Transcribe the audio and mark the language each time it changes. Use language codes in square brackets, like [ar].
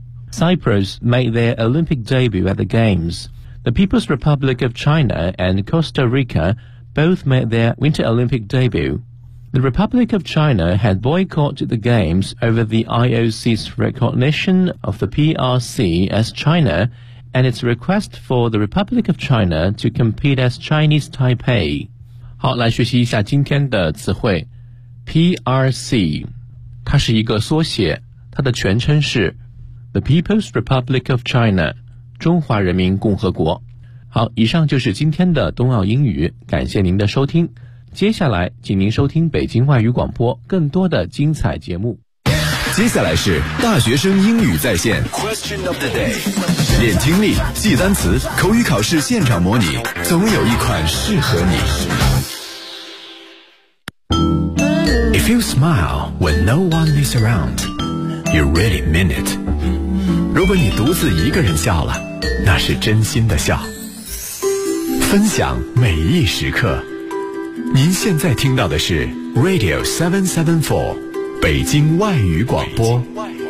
[en] Cyprus made their Olympic debut at the Games. The People's Republic of China and Costa Rica both made their Winter Olympic debut. The Republic of China had boycotted the Games over the IOC's recognition of the PRC as China and its request for the Republic of China to compete as Chinese Taipei. [zh] 好，来学习一下今天的词汇。 PRC, 它是一个缩写，它的全称是 [en] The People's Republic of China, [zh] 中华人民共和国。好，以上就是今天的冬奥英语，感谢您的收听。接下来请您收听北京外语广播更多的精彩节目。接下来是大学生英语在线 [en] Question of the day， [zh] 练听力，记单词，口语考试现场模拟，总有一款适合你。 [en] If you smile when no one is around, you really mean it. [zh] 如果你独自一个人笑了，那是真心的笑。分享每一时刻，您现在听到的是 Radio 774，北京外语广播。北京外语广播。